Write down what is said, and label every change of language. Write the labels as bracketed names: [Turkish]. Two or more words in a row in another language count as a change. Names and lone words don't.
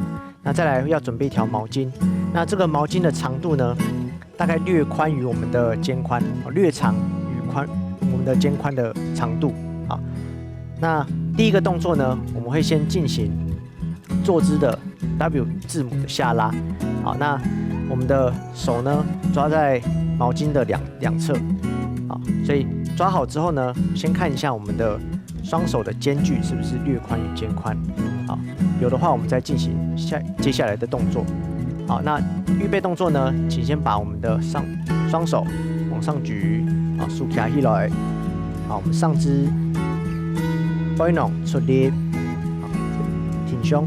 [Chinese] 那再來要準備一條毛巾，那這個毛巾的長度呢，大概略寬於我們的肩寬，略長於我們的肩寬的長度，啊。那第一個動作呢，我們會先進行坐姿的 W 字母的下拉，好，那我們的手呢抓在毛巾的兩側，好，所以抓好之後呢，先看一下我們的雙手的間距是不是略寬於肩寬，好，有的話我們再進行接下來的動作，好，那預備動作呢，請先把我們的雙手往上舉，好，豎起來，好，我們上肢背攏出力，好，挺胸。